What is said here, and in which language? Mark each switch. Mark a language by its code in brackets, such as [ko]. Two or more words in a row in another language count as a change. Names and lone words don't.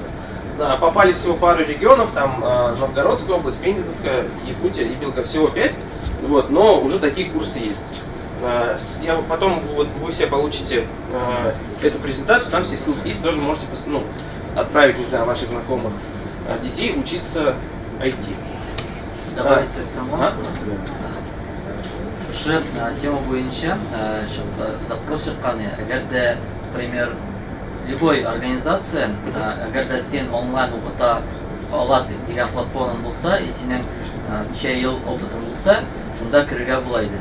[ru] Попали всего пару регионов, там Новгородская область, Пензенская, Якутия, Ибилка, всего 5, вот, но уже такие курсы есть. Потом вот, вы все получите эту презентацию, там все ссылки есть, тоже можете отправить, не знаю, ваших знакомых детей учиться IT. Добавить так само. [tt] Шушы тема буенча запрос чыккан. Әгәр [ru] например, любой [tt] организация, әгәр сен онлайн укыта алат дигән платформа булса, и синең ничә ел опытың булса, шунда керергә була иде.